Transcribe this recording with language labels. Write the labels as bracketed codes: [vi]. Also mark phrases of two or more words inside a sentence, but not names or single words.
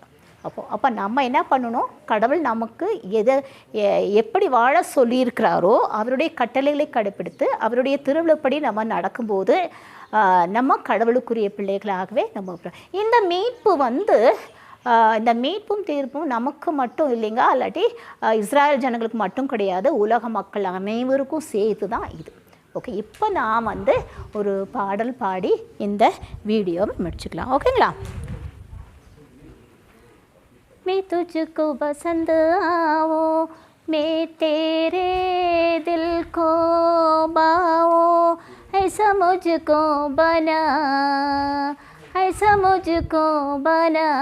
[ta] அப்போ நம்ம என்ன பண்ணணும், கடவுள் நமக்கு எப்படி வாழ சொல்லியிருக்கிறாரோ அவருடைய கட்டளைகளை கடைப்பிடித்து அவருடைய திருவிழப்படி நம்ம நடக்கும்போது நம்ம கடவுளுக்குரிய பிள்ளைகளாகவே நம்ம இந்த மீட்பு வந்து இந்த மீட்பும் தீர்ப்பும் நமக்கு மட்டும் இல்லைங்க, இல்லாட்டி இஸ்ராயல் ஜனங்களுக்கு மட்டும் கிடையாது, உலக மக்கள் அனைவருக்கும் சேர்த்து தான் இது. ஓகே, இப்போ நான் வந்து ஒரு பாடல் பாடி இந்த வீடியோவை முடிச்சுக்கலாம். ஓகேங்களா. [hi] मैं तुझको पसंद आओ, मैं तेरे दिल को बाओ, ऐसा मुझको बना, ऐसा मुझको बना,